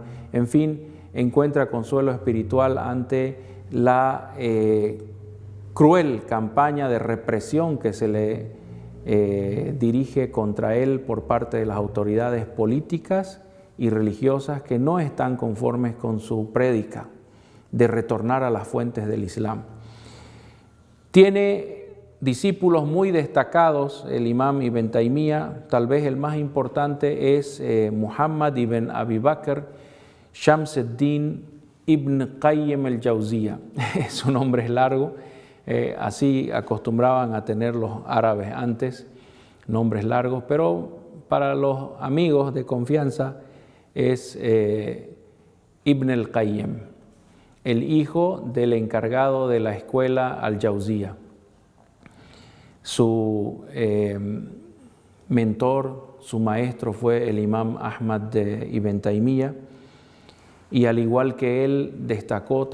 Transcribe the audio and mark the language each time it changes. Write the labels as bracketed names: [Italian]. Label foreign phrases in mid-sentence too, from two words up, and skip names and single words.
[Spanish] En fin, encuentra consuelo espiritual ante la cruel campaña de represión que se le dirige contra él por parte de las autoridades políticas y religiosas que no están conformes con su prédica de retornar a las fuentes del Islam. Tiene discípulos muy destacados, el imam Ibn Taymiyya, tal vez el más importante es Muhammad ibn Abi Bakr Shams ad-Din Ibn Qayyim al-Jawziyya. Su nombre es largo, así acostumbraban a tener los árabes antes, nombres largos, pero para los amigos de confianza es Ibn al-Qayyim, el hijo del encargado de la escuela al-Jawziyya. Su mentor, su maestro fue el imam Ahmad ibn Taymiyya, y al igual que él destacó